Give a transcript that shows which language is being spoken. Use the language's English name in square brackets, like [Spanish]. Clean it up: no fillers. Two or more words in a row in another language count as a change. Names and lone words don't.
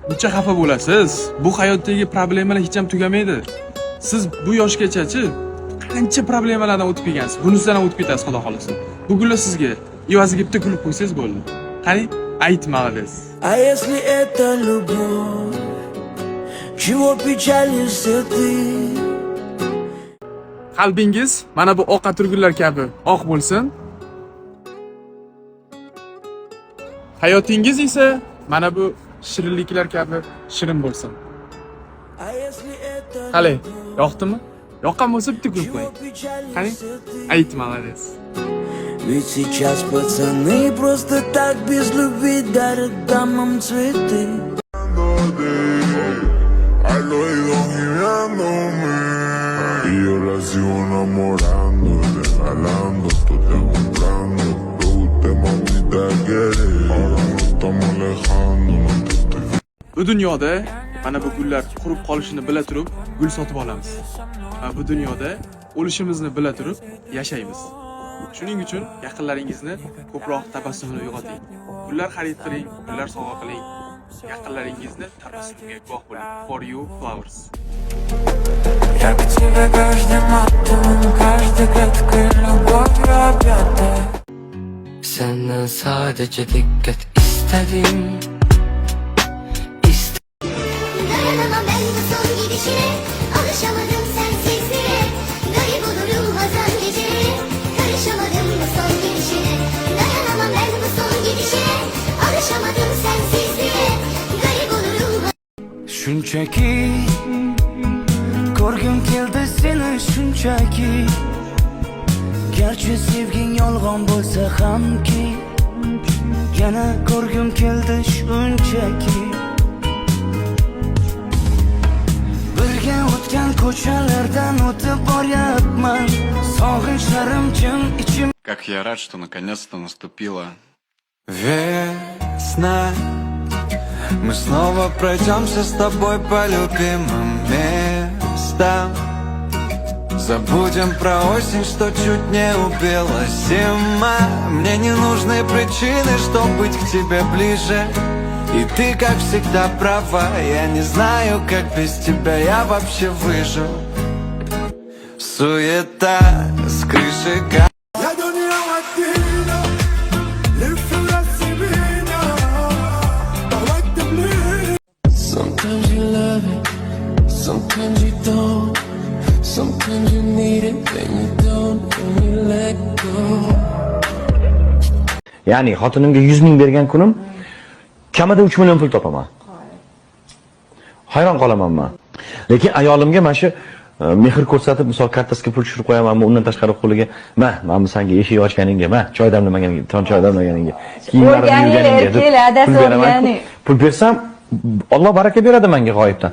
[Uzbek] Buncha xafa bo'lasiz. Bu hayotdagi problemalar hech ham tugamaydi. Siz bu yoshgacha-chi qancha problemalardan o'tib kelgansiz. Bunisidan ham o'tib ketasiz, xudo xolasa. Bugunlar sizga evaziga bitta kulib qo'ysangiz bo'ldi. Qani, aytmag'ingiz. [Russian] А если это любовь, чего печалишься ты? [Uzbek] Qalbingiz mana bu oq atirgullar kabi oq bo'lsin. Hayotingiz esa mana bu shirinliklar kabi shirin bo'lsin. Qale, yoqdimi? Yoqqan bo'lsa bitta kulib qo'ying. Qani, aytmag'ingiz. [Russian] Ведь сейчас пацаны просто так без любви дарят дамам цветы. [Spanish] Y yo la sigo enamorando, regalando, estoy comprando. Lo usted mamita quiere, ahora nos estamos alejando, no te estoy. [Uzbek] Bu dunyoda mana bu gullar qurib qolishini bila turib gul sotib olamiz. Va bu dunyoda o'lishimizni bila turib yashaymiz. Shuning uchun yaqinlaringizni ko'proq tabassumini uyg'oting. Gullar xarid qiling, gullar sovg'a qiling. Yaqinlaringizni tabassumiga guvoh bo'ling. [English] For you flowers. [Russian] Я к тебе каждым атомом, каждой клеткой любовью объята. [Turkish] Senden sadece dikkat istedim. Dayanamam ben bu son gidişine, alışamadım sensizliğe. Garip olurum hazan geceleri, karışamadım bu son gidişine. Dayanamam ben bu son gidişine, alışamadım sensizliğe. Garip olurum. [Uzbek] Shunchaki ko'rgim keldi seni shunchaki. Garchi sevging yolg'on bo'lsa hamki, yana ko'rgim keldi shunchaki. Birga o'tgan ko'chalardan o'tib boryapman, sog'inchlarim jim ichim. [Russian] Как я рад, что наконец-то наступила весна. Мы снова пройдемся с тобой по любимым местам. Забудем про осень, что чуть не убила зима. Мне не нужны причины, чтобы быть к тебе ближе. И ты, как всегда, права. Я не знаю, как без тебя я вообще выжил. Суета с крыши. [English] Sometimes you love it, sometimes you don't. Sometimes you need it, then you don't, and you let go. [Uzbek] Ya'ni xotinimga 100 ming bergan kunim kamida 3 million pul topaman. Hayron qolaman men. Lekin ayolimga mana shu mehr ko'rsatib, misol kartasiga pul tushirib qo'yamanmi, undan tashqari qo'liga, "Men senga eshik ochganingga, choy damlamaganingga, choy damlaganingga, kiyimlarimni yuvganingga pul bersam, Alloh baraka beradi menga g'oyibdan."